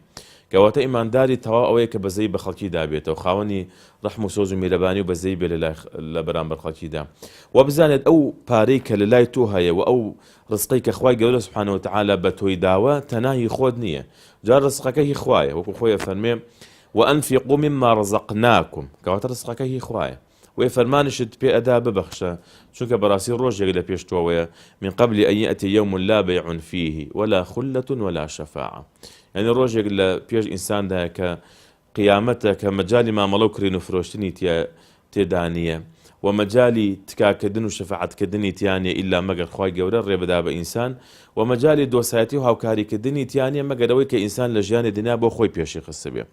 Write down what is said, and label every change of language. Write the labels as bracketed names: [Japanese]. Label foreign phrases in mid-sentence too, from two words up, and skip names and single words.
[Central Kurdish] کەواتە ئیمانداری تەواو ئەوەیە کە بەزەی بە خەڵکی دابێتەوە، خاوەنی ڕەحم و سۆز و میرەبانی و بەزەی بێ لە بەرامبەر خەڵکیدا، و بزانێت ئەو پارەی کە لە لای تۆ هەیە و ئەو ڕزقەی کە خوای گەورە [Arabic] سوبحانە و تەعالە [Central Kurdish] بە تۆی داوە تەناهی خۆت نییە، جا ڕزقەکە هی خوایە، وەکو خۆی فەرمێ [Arabic] وأنفقوا مما رزقناكم، [Central Kurdish] کەواتە ڕزقەکە هی خوایە، وی فەرمانشت پێ ئەدا ببەخشە، چونکە بەڕاستی ڕۆژێک لە پێشتۆوەیە [Arabic] من قبل أن يأتي يوم لا بيع فيه ولا خلة ولا شفاعة، [Central Kurdish] يعني ڕۆژێک لە پێش ئینساندایە کە قیامەتە کە مەجای مامەڵە و کڕین و فرۆشتنی تێدا نییە و مەجای تکاکردن و شەفاعەتکردنی تیانە ئیلا مەگەر خوای گەورە ڕێبەدا بە ئینسان، و مەجای دۆسایەتی و هاوکاریکردنی تیانە مەگەر ئەوەی کە ئینسان لە ژیانی دنیا بۆ خۆی پێشی خستە بێ.